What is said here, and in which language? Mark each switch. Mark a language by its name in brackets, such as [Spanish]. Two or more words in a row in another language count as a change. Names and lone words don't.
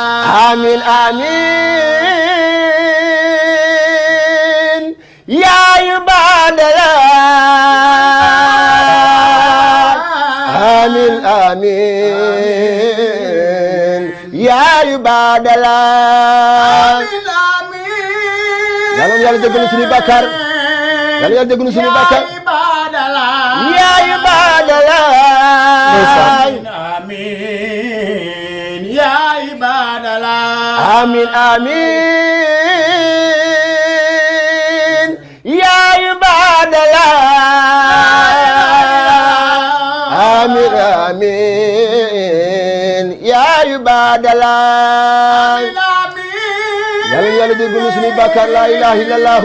[Arabic] آمين آمين يا عباد الله آمين آمين يا عباد الله [Wolof] yàlla na yàlla jéggal suñu bàkkaar yàlla na yàlla jéggal suñu bàkkaar [Arabic] يا عباد الله آمين يا عباد الله آمين آمين يا عباد الله آمين آمين يا عباد الله [Wolof] يلا ديغلو سني بكر [Arabic] لا إله إلا الله